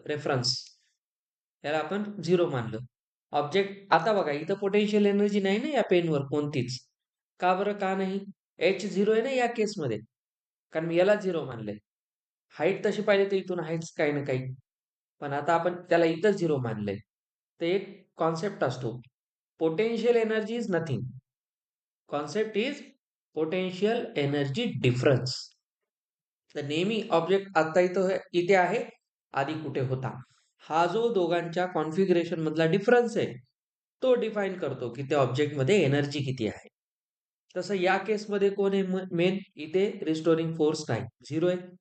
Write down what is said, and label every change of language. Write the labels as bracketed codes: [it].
[mr] Reference याला आपण 0 मानलं. ऑब्जेक्ट आता बघा, इथं पोटेन्शियल एनर्जी नाही ना या पेनवर कोणतीच. का बरं? का नाही? H0 आहे ना या केसमध्ये. कारण मी याला 0 मानलंय. हाईट तशी पाहिली तर इथून आहेच काही ना काही. पण आता आपण त्याला इथं 0 मानलंय. तर एक कॉन्सेप्ट असतो. [en] Potential energy is nothing. Concept is potential energy difference. [mr] तर नेहमी ऑब्जेक्ट आता इथे आहे, आधी कुठे होता. हा जो दोघांच्या कॉन्फिगरेशन मधला डिफरन्स आहे, तो डिफाईन करतो की त्या ऑब्जेक्ट मध्ये एनर्जी किती आहे. तसं या केसमध्ये कोण आहे मेन? इथे रिस्टोरिंग फोर्स नाही, 0 आहे.